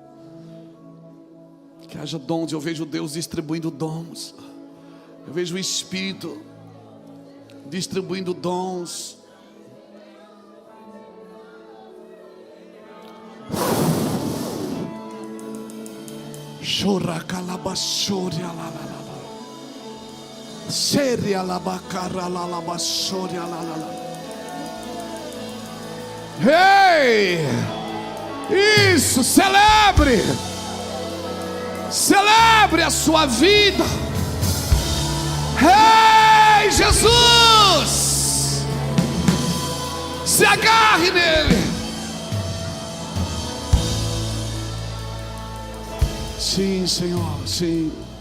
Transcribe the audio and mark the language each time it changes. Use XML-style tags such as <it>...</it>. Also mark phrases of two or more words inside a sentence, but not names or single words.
<pt>Que haja dons. Eu vejo Deus distribuindo dons. Eu vejo o Espírito distribuindo dons. Chora calabassoria la la la. Seria la bacara la la bassoria la la la. Hey! Isso, celebre. Celebre a sua vida. Ei, Jesus! Se agarre nele. Sim, Senhor, sim.</pt>